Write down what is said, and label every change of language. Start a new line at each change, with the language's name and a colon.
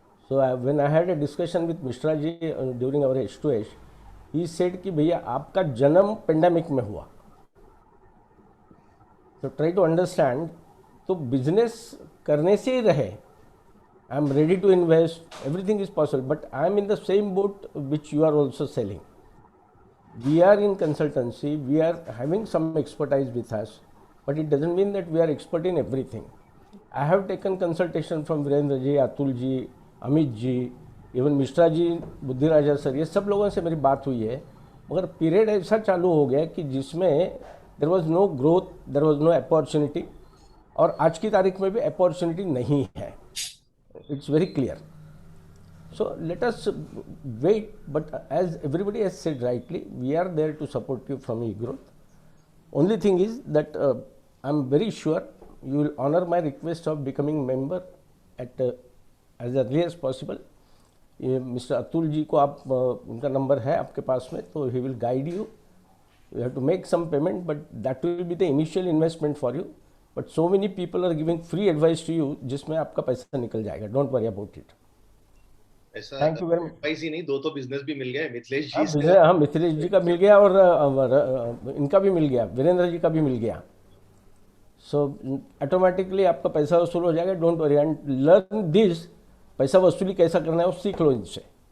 English: so when I had a discussion with Mishra ji during our H2H, he said
Hindi: कि भैया आपका जन्म पेंडेमिक में हुआ,
English: तो try to understand.
Hindi: तो बिजनेस करने से ही रहे,
English: I am ready to invest, everything is possible, but I am in the same boat which you are also sailing. We are in consultancy, we are having some expertise with us, but it doesn't mean that we are expert in everything. I have taken consultation from Virendra ji, Atul ji, Amit ji, even Mishra ji,
Hindi: Buddhiraja sir, ये सब लोगों से मेरी बात हुई है, मगर period ऐसा चालू हो गया कि जिसमें
English: there was no growth, there was no opportunity,
Hindi: और आज की तारीख में भी अपॉर्चुनिटी नहीं है.
English: It's very clear. So let us wait, but as everybody has said rightly, we are there to support you from e-growth. Only thing is that I'm very sure you will honor my request of becoming member at as early as possible. Mr.
Hindi: Atul ji को आप उनका number है आपके पास में, तो
English: he will guide you. You have to make some payment, but that will be the initial investment for you. But so many people are giving free advice to you,
Hindi: जिसमें आपका पैसा निकल जाएगा.
English: Don't worry about it.
Hindi: ऐसा advice ही नहीं, दो तो business भी मिल गए मिथिलेश जी से। हाँ, मिथिलेश जी का मिल गया और इनका भी मिल गया, वीरेंद्र जी का भी मिल गया. सो ऑटोमेटिकली आपका पैसा वसूल हो जाएगा.
English: Don't worry and learn this.
Hindi: पैसा वसूली कैसा करना है वो सीख लो इनसे.